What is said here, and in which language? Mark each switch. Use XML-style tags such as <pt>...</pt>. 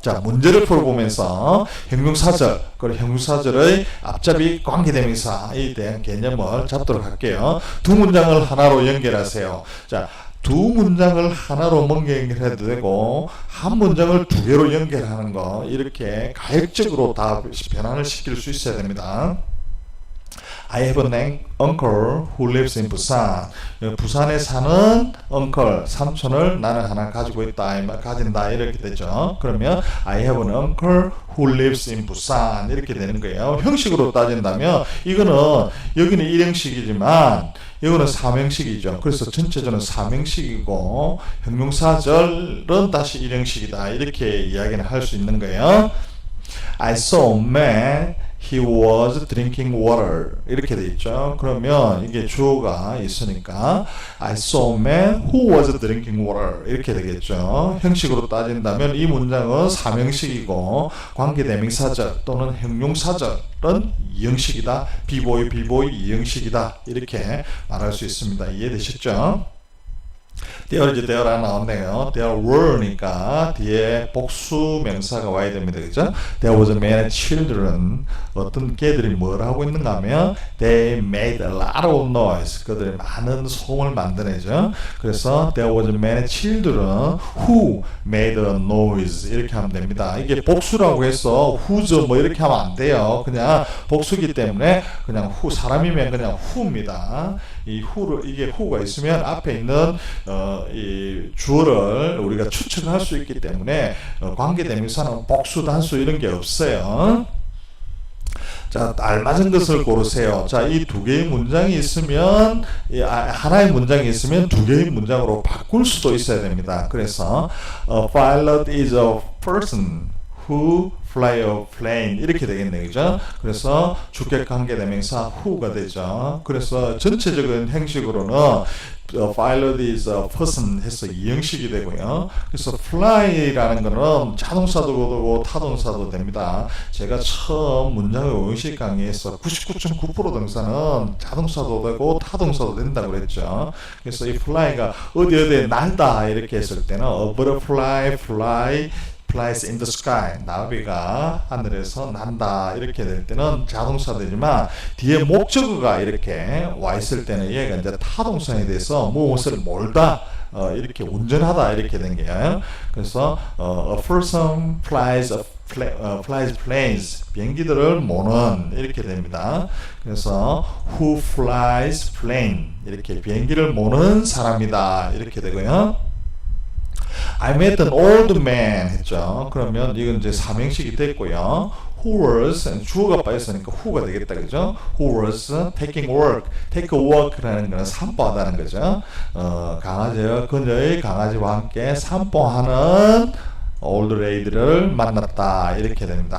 <ko>자, 문제를 풀어보면서 형용사절, 그리고 형용사절의 앞잡이 관계대명사에 대한 개념을 잡도록 할게요. 두 문장을 하나로 연결하세요. 자, 두 문장을 하나로 연결해도 되고 한 문장을 두 개로 연결하는 거, 이렇게 가역적으로 다 변환을 시킬 수 있어야 됩니다.</ko> <en>I have an uncle who lives in Busan.</en> <ko>부산에 사는 uncle, 삼촌을 나는 하나 가지고 있다, 가진다, 이렇게 되죠. 그러면</ko> <en>I have an uncle who lives in Busan</en> <ko>이렇게 되는 거예요. 형식으로 따진다면 이거는 여기는 일형식이지만 이거는 삼형식이죠. 그래서 전체적으로 삼형식이고 형용사절은 다시 일형식이다, 이렇게 이야기는 할 수 있는 거예요.</ko> <en>I saw a man, he was drinking water</en> <ko>이렇게 돼 있죠. 그러면 이게 주어가 있으니까</ko> <en>I saw a man who was drinking water</en> <ko>이렇게 되겠죠. 형식으로 따진다면 이 문장은 삼형식이고 관계대명사절 또는 형용사절은 이형식이다. 비보이 이형식이다, 이렇게 말할 수 있습니다. 이해되셨죠? there라 나왔네요. there were니까 뒤에 복수 명사가 와야 됩니다. 그죠?</ko> <en>there was many children.</en> <ko>어떤 개들이 뭘 하고 있는가 하면</ko> <en>they made a lot of noise.</en> <ko>그들이 많은 소음을 만드네죠.</ko> <en>그래서 there was many children who made a noise</en> <ko>이렇게 하면 됩니다. 이게 복수라고 해서 who's 뭐 이렇게 하면 안 돼요. 그냥 복수기 때문에 그냥 who, 사람이면 그냥 who입니다. 이 who를, 이게 who가 있으면 앞에 있는 이 주어를 우리가 추측할 수 있기 때문에 관계대명사는 복수, 단수 이런 게 없어요. 자, 알맞은 것을 고르세요. 자, 이 두 개의 문장이 있으면, 하나의 문장이 있으면 두 개의 문장으로 바꿀 수도 있어야 됩니다.</ko> <en>그래서 a pilot is a person who fly a plane</en> <ko>이렇게 되겠네요. 그죠? 그래서 주격 관계대명사 who가 되죠. 그래서 전체적인 형식으로는</ko> <en>pilot is a person</en> <ko>해서 이형식이 되고요. 그래서 fly라는 거는 자동사도 되고 타동사도 됩니다. 제가 처음 문장의 오형식 강의에서 99.9% 등사는 자동사도 되고 타동사도 된다고 그랬죠. 그래서 이 fly가 어디에 날다 이렇게 했을 때는</ko> <en>a butterfly flies in the sky.</en> <ko>나비가 하늘에서 난다 이렇게 될 때는 자동사 되지만 뒤에 목적어가 이렇게 와 있을 때는 얘가 이제 타동사에 대해서 무엇을 몰다, 이렇게 운전하다 이렇게 된 거예요. 그래서</ko> <en>a person flies planes,</en> <ko>비행기들을 모는 이렇게 됩니다. 그래서</ko> <en>who flies plane,</en> <ko>이렇게 비행기를 모는 사람이다 이렇게 되고요.</ko> <en>I met an old man</en> <ko>했죠. 그러면 이건 이제 삼형식이 됐고요. Who was, 주어가 빠졌으니까 who가 되겠다, 그죠?</ko> <en>Who was taking work.</en> <ko>take a walk라는 거는 산보하다는 거죠. 그녀의 강아지와 함께 산보하는 old lady를 만났다 이렇게 됩니다.</ko>